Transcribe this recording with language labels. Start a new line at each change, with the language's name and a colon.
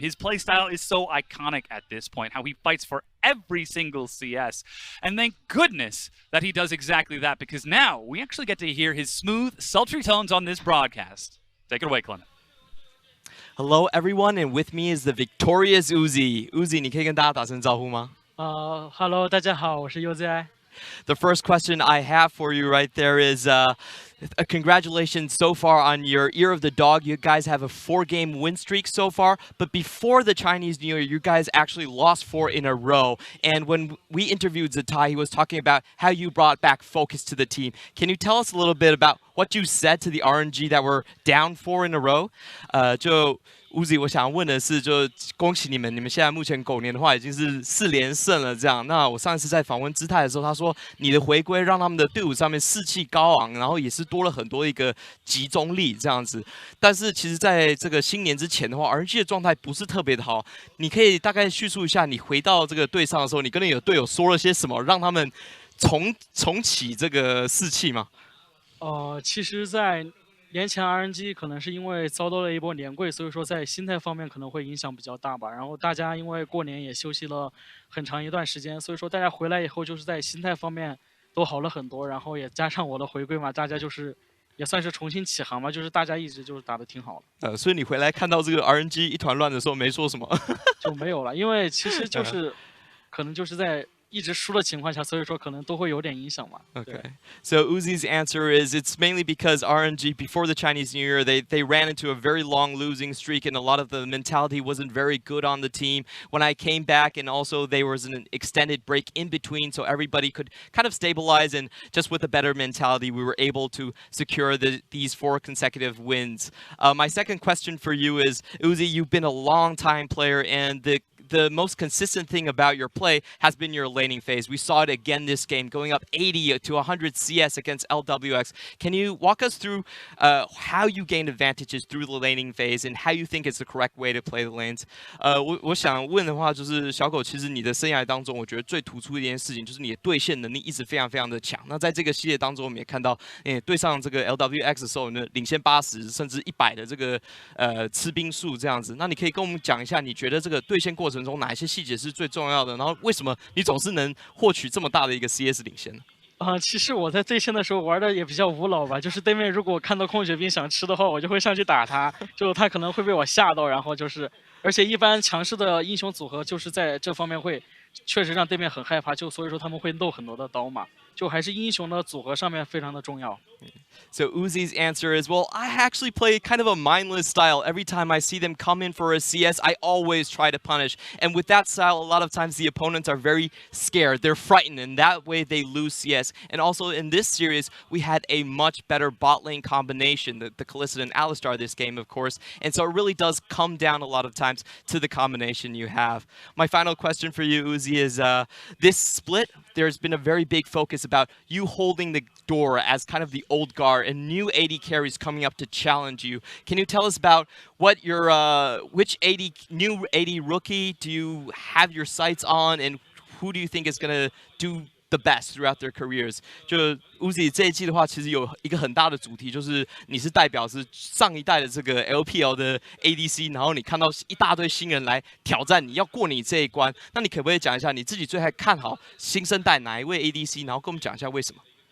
English: His playstyle is so iconic at this point, how he fights for every single CS. And thank goodness that he does exactly that, because now we actually get to hear his smooth, sultry tones on this broadcast. Take it away, Clement. Hello everyone, and with me is the victorious Uzi.
Chinese: Uzi, 你可以跟大家打声招呼吗？ Hello， 大家好，我是 UZI。
English: The first question I have for you right there is congratulations so far on your Ear of the Dog. You guys have a 4-game win streak so far, but before the Chinese New Year, you guys actually lost 4 in a row. And when we interviewed Zatai, he was talking about how you brought back focus to the team. Can you tell us a little bit about what you said to the RNG that were down 4 in a row?
Chinese: Uzi， 我想问的是，就恭喜你们，你们现在目前狗年的话已经是4连胜了。这样，那我上一次在访问姿态的时候，他说你的回归让他们的队伍上面士气高昂，然后也是多了很多一个集中力这样子。但是其实在这个新年之前的话 ，RNG 的状态不是特别的好。你可以大概叙述一下，你回到这个队上的时候，你跟你的队友说了些什么，让他们重启这个士气吗？其实，在年前 RNG 可能是因为遭到了一波连跪，所以说在心态方面可能会影响比较大吧。然后大家因为过年也休息了很长一段时间，所以说大家回来以后就是在心态方面都好了很多。然后也加上我的回归嘛，大家就是也算是重新起航嘛，就是大家一直就是打得挺好的。所以你回来看到这个 RNG 一团乱的时候没说什么？就没有了，因为其实就是可能就是在一直输的情况下，所以说可能都会有点影响嘛。
English: Okay. So Uzi's answer is it's mainly because RNG before the Chinese New Year they ran into a very long losing streak and a lot of the mentality wasn't very good on the team. When I came back and also there was an extended break in between so everybody could kind of stabilize and just with a better mentality we were able to secure these 4 consecutive wins. My second question for you is Uzi, you've been a long time player and the most consistent thing about your play has been your laning phase. We saw it again this game, going up 80 to 100 CS against LWX. Can you walk us through how you gain advantages through the laning phase and how you think is the correct way to play the lanes?
Chinese: 我想问的话就是小狗，其实你的生涯当中，我觉得最突出的一件事情就是你的对线能力一直非常非常的强。那在这个系列当中，我们也看到，对上这个 LWX 的时候呢，领先80甚至100的这个吃兵数这样子。那你可以跟我们讲一下，你觉得这个对线过程中哪一些细节是最重要的？然后为什么你总是能获取这么大的一个 CS 领先呢？其实我在对线的时候玩的也比较无脑吧，就是对面如果看到空血兵想吃的话，我就会上去打他，就他可能会被我吓到，然后就是，而且一般强势的英雄组合就是在这方面会确实让对面很害怕，就所以说他们会漏很多的刀嘛，就还是英雄的组合上面非常的重要。
English: So Uzi's answer is, well, I actually play kind of a mindless style. Every time I see them come in for a CS, I always try to punish. And with that style, a lot of times the opponents are very scared. They're frightened, and that way they lose CS. And also in this series, we had a much better bot lane combination, the Kalista and Alistar this game, of course. And so it really does come down a lot of times to the combination you have. My final question for you, Uzi, is this split, there's been a very big focus about you holding the door as kind of the old guard and new AD carries coming up to challenge you. Can you tell us about what your which new AD rookie do you have your sights on, and who do you think is gonna do the best throughout their careers?
Chinese: 就 Uzi 这一季的话，其实有一个很大的主题，就是你是代表是上一代的这个 LPL 的 ADC， 然后你看到一大堆新人来挑战你，要过你这一关。那你可不可以讲一下你自己最看好新生代哪一位 ADC， 然后跟我们讲一下为什么？